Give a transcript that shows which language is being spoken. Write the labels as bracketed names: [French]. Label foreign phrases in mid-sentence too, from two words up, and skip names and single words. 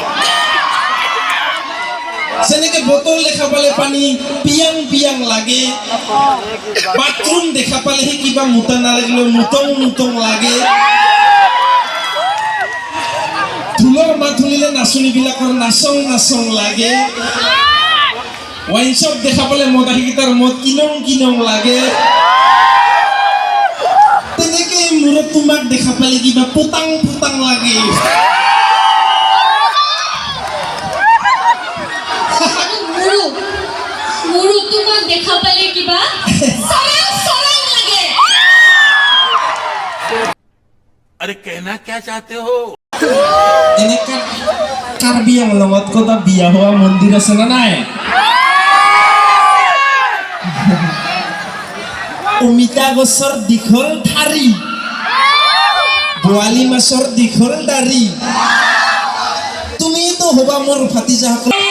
[Assamese] যেনেকে বটল দেখা পালে পানী পিয়াং পিয়াং লাগে বাথৰুম দেখা পালেহে কিবা মুতা নালাগিলেও মুতং মুতং লাগে ঢোলৰ মাত শুনিলে নাচনীবিলাকৰ নাচং নাচং লাগে ওয়াইন শপ দেখা পালে মদ আহিকেইটাৰ মদ কিনং কিনং লাগে তেনেকে মূৰত তোমাক দেখা পালে কিবা পুতাং পুতাং লাগে মোৰো তোমাক দেখা পালে কিবা সৰং সৰং লাগে [Hindi] अरे कहना क्या चाहते हो [Assamese] এনেকা কাৰ্বি আংলঙত কটা বিয়া হোৱা মন্দিৰ আছে না নাই অমিতা গছৰ দীঘল ঠাৰি বোৱালি মাছৰ দীঘল দাঢ়ি তুমিতো হবা মোৰ ভাতিজাসকল